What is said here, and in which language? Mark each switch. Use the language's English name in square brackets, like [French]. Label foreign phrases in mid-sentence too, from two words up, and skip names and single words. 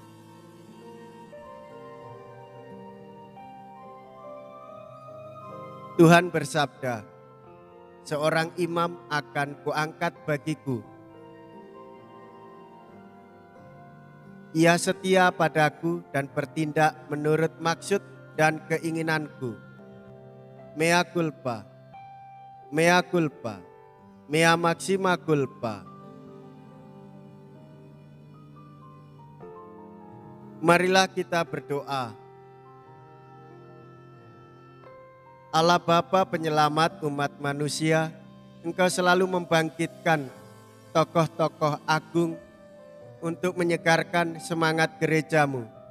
[Indonesian] Tuhan bersabda, seorang imam akan kuangkat bagiku. Ia setia padaku dan bertindak menurut maksud dan keinginanku. [Latin] Mea culpa, mea culpa, mea maxima culpa. [Indonesian] Marilah kita berdoa. Allah Bapa penyelamat umat manusia, Engkau selalu membangkitkan tokoh-tokoh agung untuk menyegarkan semangat gerejamu.